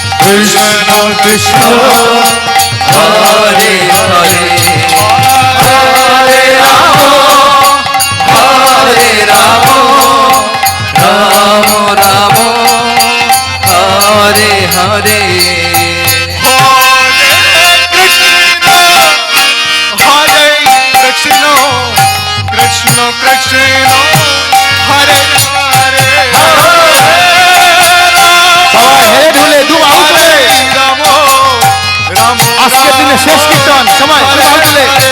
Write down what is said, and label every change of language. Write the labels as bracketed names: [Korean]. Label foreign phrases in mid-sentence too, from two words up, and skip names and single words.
[Sanskrit] কৃষ্ণ কৃষ্ণ হরে হরে হরে রাম হরে রাম রাম রাম হরে হরে কৃষ্ণ কৃষ্ণ হরে হরে [Bangla] সবাই হেরে ঢুলে দু বাহু তুলে রাম রাম আজকের দিনে শেষ কীর্তন সবাই দু বাহু তুলে